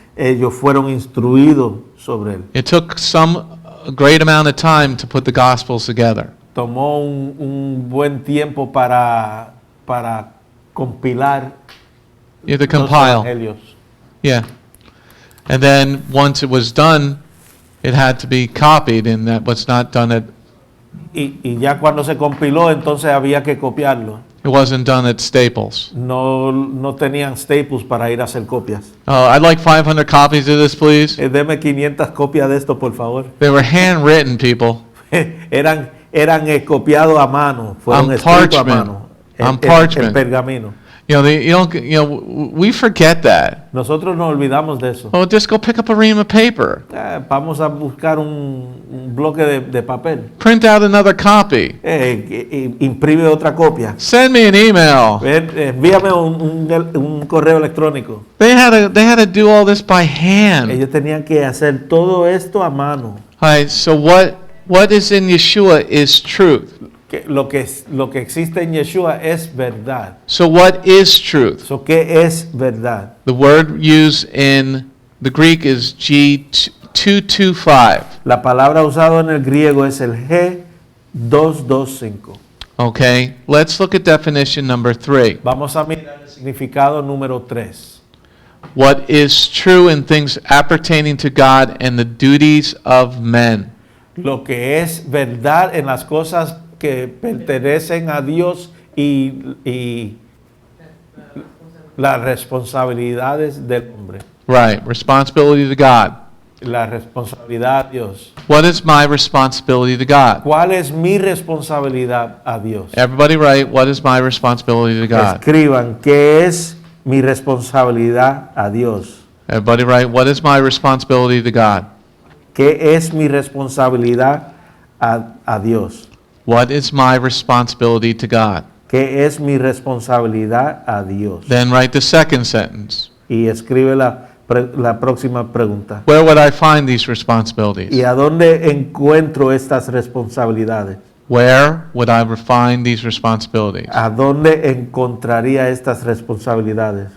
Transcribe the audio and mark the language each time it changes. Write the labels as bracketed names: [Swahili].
[Spanish] Ellos fueron instruidos sobre él. [English] It took a great amount of time to put the Gospels together. [Spanish] Tomó un buen tiempo para compilar [English] You had to [Spanish] los [English] compile. [Spanish] evangelios. [English] Yeah. And then once it was done, it had to be copied, and that was not done [Spanish] Y ya cuando se compiló, entonces había que copiarlo. [English] it wasn't done at Staples. [Spanish] No tenían staples para ir a hacer copias. [English] I'd like 500 copies of this, please. [Spanish] Deme 500 copias de esto, por favor. [English] They were handwritten, people. [Spanish] eran copiados a mano, fueron [English] On [Spanish] escritos a [English] parchment. [Spanish] mano. [English] On [Spanish] En [English] parchment. [Spanish] pergamino. [English] We forget that. [Spanish] Nosotros nos olvidamos de eso. [English] Oh, just go pick up a ream of paper. [Spanish] Vamos a buscar un bloque de papel. [English] Print out another copy. [Spanish] Imprime otra copia. [English] Send me an email. [Spanish] Envíame un correo electrónico. [English] They had to do all this by hand. [Spanish] Ellos tenían que hacer todo esto a mano. [English] All right, so what is in Yeshua is truth. [Spanish] Lo que existe en Yeshua es verdad. [English] So what is truth? [Spanish] So, ¿qué es verdad? [English] The word used in the Greek is G225. [Spanish] La palabra usada en el griego es el G225. [English] Okay, let's look at definition number 3. [Spanish] Vamos a mirar el significado número 3. [English] What is true in things appertaining to God and the duties of men. [Spanish] Lo que es verdad en las cosas que pertenecen a Dios y las responsabilidades del hombre. [English] Right, responsibility to God. [Spanish] La responsabilidad a Dios. [English] What is my responsibility to God? [Spanish] ¿Cuál es mi responsabilidad a Dios? [English] Everybody write, what is my responsibility to God? [Spanish] Escriban, ¿qué es mi responsabilidad a Dios? [English] Everybody write, what is my responsibility to God? [Spanish] ¿Qué es mi responsabilidad a Dios? [English] What is my responsibility to God? [Spanish] ¿Qué es mi responsabilidad a Dios? [English] Then write the second sentence. [Spanish] Y escribe la próxima pregunta. [English] Where would I find these responsibilities? [Spanish] ¿Y a dónde encuentro estas responsabilidades? [English] Where would I find these responsibilities? [Spanish] ¿A dónde encontraría estas responsabilidades?